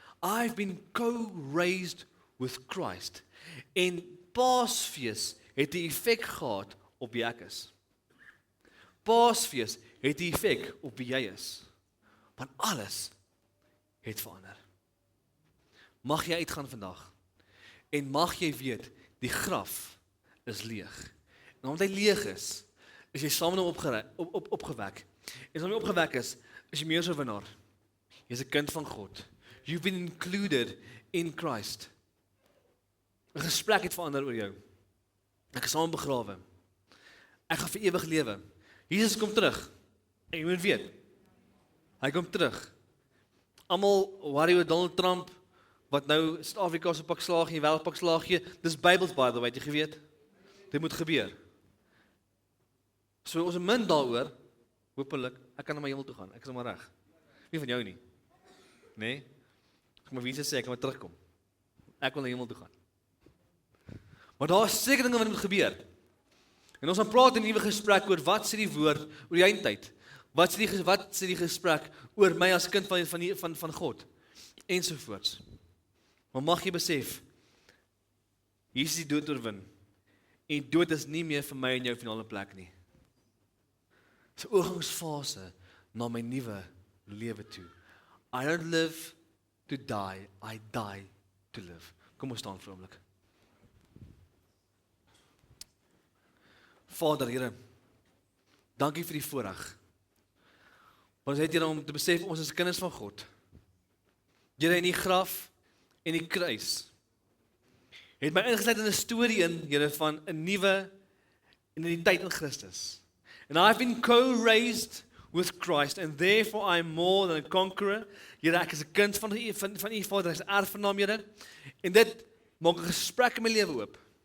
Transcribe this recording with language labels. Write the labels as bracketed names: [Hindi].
[English] I've been co-raised with Christ. [Afrikaans] En Paasfees het 'n effek gehad op wie ek is. Paasfees het 'n effek op wie jy is. Want alles het verander. Mag jy uitgaan vandag en mag jy weet, die graf is leeg. En omdat hy leeg is is jy saam met hom opgewek. En as jy opgewek is jy meer as 'n winnaar. Jy's 'n kind van God. [English] You've been included in Christ. [Afrikaans] 'n Gesprek het verander oor jou. Ek is saam begrawe. Ek gaan vir ewig lewe. Jesus kom terug. En jy moet weet, hy kom terug. Almal worry oor Donald Trump, wat nou Suid-Afrika se pak slaag en die wêreld pak slaag gee. Dis Bybels [English] by the way, [Afrikaans] het jy geweet? Dit moet gebeur. So ons min daaroor, hopelik, ek kan na my hemel toe gaan. Ek is maar reg. Nie van jou nie. Nee? Ek moet wie sê ek moet terugkom. Ek wil na die hemel toe gaan. Maar daar is seker dinge wat moet gebeur. En ons gaan praat in 'n nuwe gesprek oor wat sê die woord oor die eindtyd. Wat sê die gesprek oor my as kind van God ensovoorts. Maar mag jy besef, Jesus het die dood oorwin. En dood is nie meer vir my en jou finale plek nie. Dis 'n oorgangsfase na my nuwe lewe toe. [English] I don't live to die, I die to live. [Afrikaans] Kom ons staan vir 'n oomblik. Vader, Here, dankie vir die voorreg. Ons het Here om te besef, ons is kinders van God. Here, in die graf en die kruis het my ingesluit in 'n storie in, Here, van 'n nuwe identiteit in Christus. [English] And I've been co-raised with Christ, and therefore I am more than a conqueror. [Afrikaans] Here, ek is 'n kind van U Vader, ek is erfgenaam, Here. En dit maak 'n gesprek in my lewe oop.